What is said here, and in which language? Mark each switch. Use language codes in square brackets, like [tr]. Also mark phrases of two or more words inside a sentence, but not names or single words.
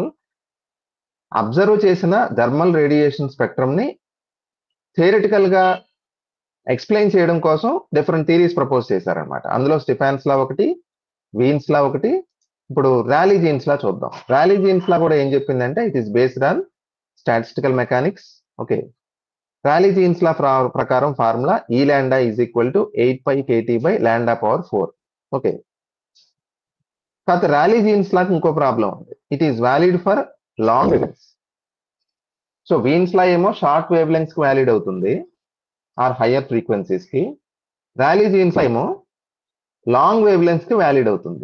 [te] అబ్జర్వ్ చేసిన [en] thermal radiation spectrum [te] ని థియరిటికల్ గా ఎక్స్ప్లెయిన్ చేయడం కోసం [en] different theories propose [te] చేశారనమాట. అందులో స్టెఫాన్స్ లా ఒకటి, వీన్స్ లా ఒకటి. ఇప్పుడు ర్యాలీ జీన్స్ లా చూద్దాం. ర్యాలీ జీన్స్ లా కూడా ఏం చెప్పిందంటే [en] it is based on statistical mechanics. okay, Rayleigh Jeans law ప్రకారం formula E lambda is equal to 8πkT/λ⁴. [te] ఓకే, కాకపోతే ర్యాలీ జీన్స్ లాకి ఇంకో ప్రాబ్లం ఉంది. [en] it is valid for long wave lengths. [te] సో వీన్స్ లా ఏమో [en] short wave lengths [te] కి వ్యాలిడ్ అవుతుంది [en] or higher frequencies [te] కి. ర్యాలీ జీన్స్ లా ఏమో [en] long wave lengths [te] కి వ్యాలిడ్ అవుతుంది.